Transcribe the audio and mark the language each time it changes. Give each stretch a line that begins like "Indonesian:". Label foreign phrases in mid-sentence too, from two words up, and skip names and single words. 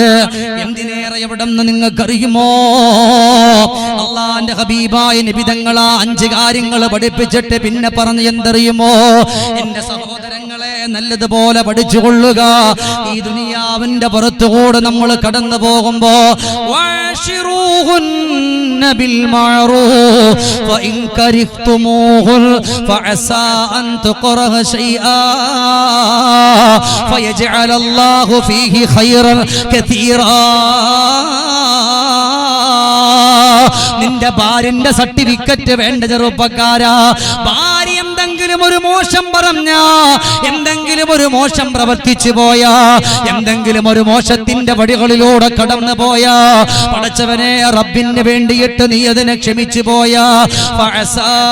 Malayalam: എന്തിനേറെ എവിടെ നിന്ന് നിങ്ങൾക്കറിയുമോ? അല്ലാഹുവിന്റെ ഹബീബായ നബി തങ്ങൾ 5 കാര്യങ്ങൾ പഠിപ്പിച്ചിട്ട് പിന്നെ പറഞ്ഞു എന്തറിയുമോ? എന്റെ സഹോദരങ്ങളെ, നല്ലതുപോലെ പഠിച്ചുകൊള്ളുക. ഈ ദുനിയാവിന്റെ പുറത്തുകൂടെ നമ്മൾ കടന്നു പോകുമ്പോ
Arabic: بالمعروف وإن كرهتموه فعسى أن تكره شيئا فيجعل الله فيه خيرا كثيرا.
Malayalam: നിന്റെ ഭാര്യന്റെ സർട്ടിഫിക്കറ്റ് വേണ്ട ചെറുപ്പക്കാരാ. ഭാര്യ എന്തെങ്കിലും ഒരു മോശം പറഞ്ഞ, എന്തെങ്കിലും ഒരു മോശം പ്രവർത്തിച്ചു പോയാ, എന്തെങ്കിലും ഒരു മോശത്തിന്റെ വഴികളിലൂടെ കടന്നു പോയാ, പടച്ചവനെ റബ്ബിന് വേണ്ടിയിട്ട് നീ അതിനെ ക്ഷമിച്ചു പോയാ, ഫഅസാ